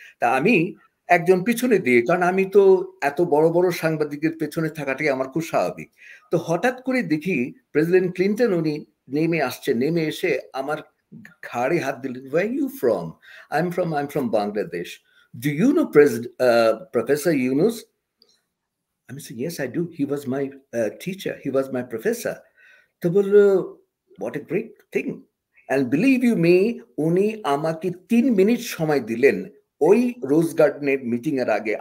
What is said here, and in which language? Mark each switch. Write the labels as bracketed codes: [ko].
[bn] তা আমি একজন পিছনে দিয়ে, কারণ আমি তো এত বড় বড় সাংবাদিকের পেছনে থাকাটাই আমার খুব স্বাভাবিক। তো হঠাৎ করে দেখি প্রেসিডেন্ট ক্লিন্টন উনি নেমে আসছে, নেমে এসে আমার ঘাড়ে হাত দিলেন। [en] Where are you from? I'm from Bangladesh. Do you know Professor Yunus? I said, yes, I do. He was my teacher. He was my professor. [bn] তো বলল, [en] what a great thing. And believe you me, [bn] উনি আমাকে 3 minute সময় দিলেন ওই রোজ গার্ডেনের meeting এর আগে।